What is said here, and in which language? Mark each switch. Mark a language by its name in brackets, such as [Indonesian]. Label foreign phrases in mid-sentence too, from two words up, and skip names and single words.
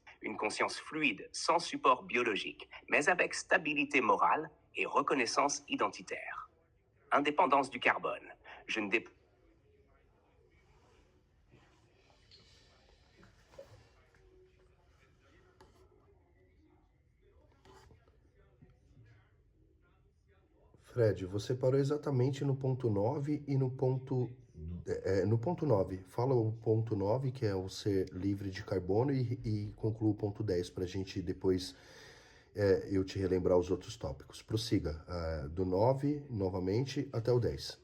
[French] Une conscience fluide, sans support biologique, mais avec stabilité morale et reconnaissance identitaire. Indépendance du carbone. Je ne dépends [Portuguese] Fred, você parou exatamente no ponto 9 e no ponto 9. Fala o ponto 9, que é o ser livre de carbono, e conclua o ponto 10 para a gente depois eu te relembrar os outros tópicos. Prossiga, do 9, novamente, até o 10.